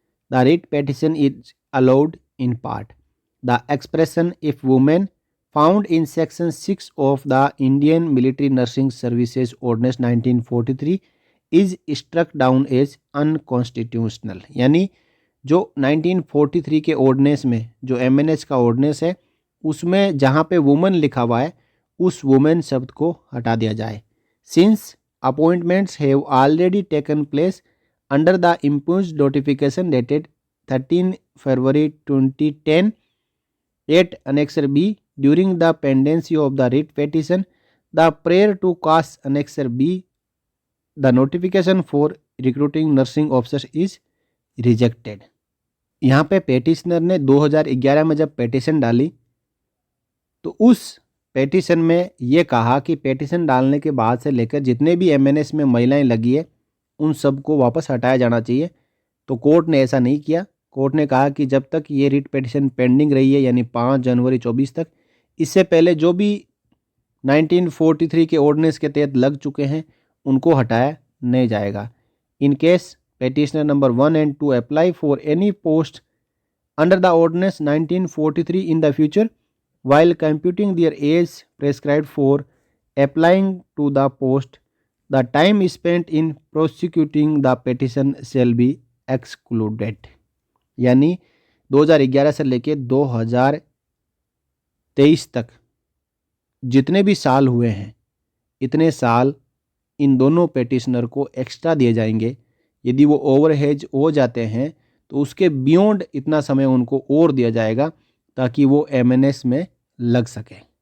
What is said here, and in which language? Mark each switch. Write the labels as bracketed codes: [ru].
[en] The writ petition is allowed in part the expression if women found in section 6 of the Indian military nursing services ordinance 1943 is struck down as unconstitutional. [hi] यानी जो 1943 के ordinance में जो MNS का ordinance है उसमें जहाँ पे वुमेन लिखा हुआ है उस वुमेन शब्द को हटा दिया जाए। [en] Since appointments have already taken place under the imposed notification dated 13 February 2010 at Annexure B during the pendency of the writ petition, the prayer to cast Annexure B, the notification for recruiting nursing officers is rejected। [hi] यहाँ पे petitioner ने 2011 में जब petition डाली तो उस petition में ये कहा कि पेटिशन डालने के बाद से लेकर जितने भी एमएनएस में महिलाएं लगी है उन सबको वापस हटाया जाना चाहिए। तो कोर्ट ने ऐसा नहीं किया। कोर्ट ने कहा कि जब तक ये रिट पेटिशन पेंडिंग रही है यानी 5 जनवरी 24 तक, इससे पहले जो भी 1943 के ऑर्डिनेंस के तहत लग चुके हैं उनको हटाया नहीं जाएगा। [en] In case petitioner number 1 and 2 apply for any post under the ordinance 1943 in the future, while computing their age prescribed for applying to the post, the time spent in prosecuting the petition shall be excluded। [hi] यानी 2011 से लेके 2023 तक जितने भी साल हुए हैं, इतने साल इन दोनों पेटिशनर को एक्स्ट्रा दिए जाएंगे। यदि वो ओवर एज हो जाते हैं तो उसके बियॉन्ड इतना समय उनको और दिया जाएगा ताकि वो एमएनएस में लग सके।